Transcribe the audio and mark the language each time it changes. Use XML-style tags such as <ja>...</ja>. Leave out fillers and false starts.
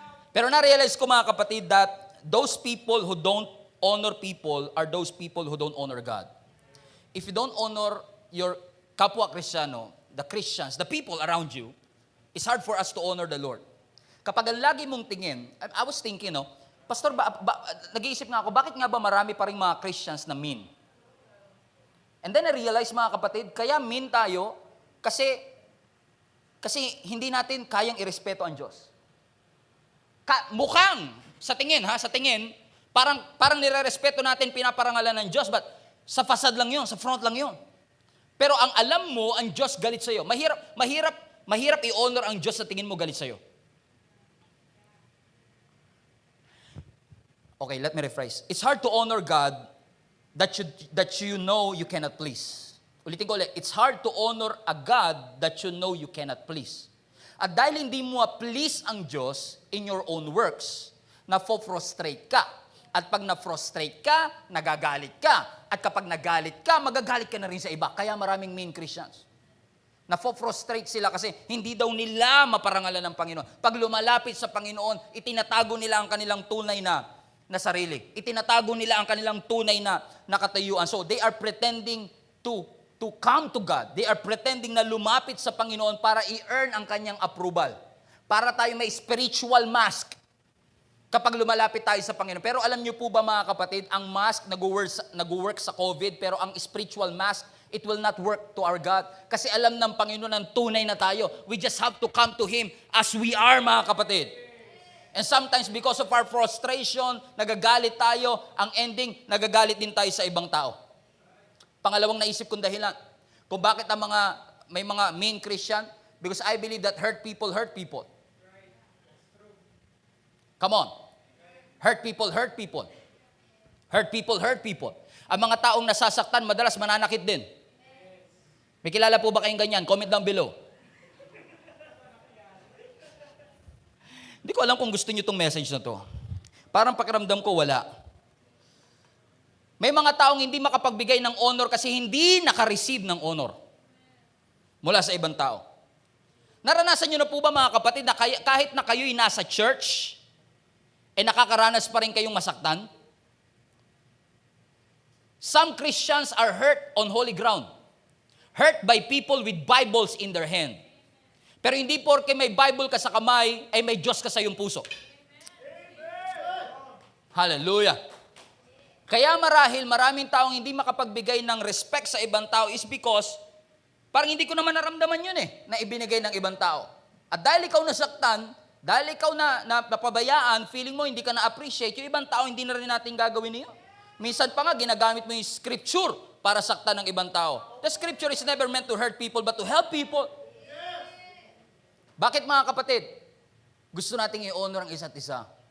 <tl>Pero na-realize ko mga kapatid</tl> <en>that those people who don't honor people are those people who don't honor God. If you don't honor your</en> <tl>kapwa Kristiyano,</tl> <en>the Christians, the people around you, it's hard for us to honor the Lord.</en> <tl>Kapag ang lagi mong tingin,</tl> <en>I was thinking,</en> <tl>Pastor, nag-iisip nga ako, bakit nga ba marami pa rin mga Christians na mean?</tl> <en>And then I realized</en> <tl>mga kapatid, kaya mean tayo kasi hindi natin kayang irespeto ang Diyos. Mukhang, sa tingin, parang nire-respeto natin, pinaparangalan ng Diyos, but sa fasad lang yun, sa front lang yun. Pero ang alam mo, ang Diyos galit sa'yo. Mahirap i-honor ang Diyos sa tingin mo galit sa'yo.</tl> <en>Okay, let me rephrase. It's hard to honor God that you know you cannot please.</en> <tl>Ulitin ko ulit.</tl> <en>It's hard to honor a God that you know you cannot please.</en> <tl>At dahil hindi mo please ang Diyos in your own works, na-frustrate ka. At pag na-frustrate ka, nagagalit ka. At kapag nagalit ka, magagalit ka na rin sa iba. Kaya maraming mean Christians. Na-frustrate sila kasi hindi daw nila maparangalan ng Panginoon. Pag lumalapit sa Panginoon, itinatago nila ang kanilang tunay na sarili. Itinatago nila ang kanilang tunay na katayuan.</tl> <en>So they are pretending to come to God. They are pretending</en> <tl>na lumapit sa Panginoon para i-earn ang kanyang approval. Para tayo may spiritual mask kapag lumalapit tayo sa Panginoon. Pero alam niyo po ba mga kapatid, ang mask nag-work sa COVID, pero ang spiritual mask,</tl> <en>it will not work to our God.</en> <tl>Kasi alam ng Panginoon ang tunay na tayo.</tl> <en>We just have to come to Him as we are,</en> <tl>mga kapatid.</tl> <en>And sometimes because of our frustration,</en> <tl>nagagalit tayo, ang ending, nagagalit din tayo sa ibang tao. Pangalawang naisip kong dahilan, kung bakit may mga mean Christian,</tl> <en>because I believe that hurt people hurt people. Come on. Hurt people, hurt people. Hurt people, hurt people.</en> <tl>Ang mga taong nasasaktan, madalas mananakit din. May kilala po ba kayong ganyan?</tl> <en>Comment down below.</en> <tl>Hindi ko alam kung gusto niyo itong message na to. Parang pakiramdam ko, wala. May mga taong hindi makapagbigay ng honor kasi hindi naka-receive ng honor mula sa ibang tao. Naranasan niyo na po ba mga kapatid na kahit na kayo'y nasa church, nakakaranas pa rin kayong masaktan?</tl> <en>Some Christians are hurt on holy ground. Hurt by people with Bibles in their hand.</en> <tl>Pero hindi porke may Bible ka sa kamay, ay may Diyos ka sa iyong puso. Hallelujah. Kaya marahil maraming taong hindi makapagbigay ng respect sa ibang tao</tl> <en>is because</en> <tl>parang hindi ko naman naramdaman yun na ibinigay ng ibang tao. At dahil ikaw nasaktan, dahil ikaw na napabayaan, feeling mo hindi ka na-appreciate, yung ibang tao hindi na rin natin gagawin niyo. Minsan pa nga, ginagamit mo yung scripture para saktan ng ibang tao.</tl> <en>The scripture is never meant to hurt people, but to help people.</en> <tl>Bakit mga kapatid? Gusto nating i-honor ang isa't isa.</tl>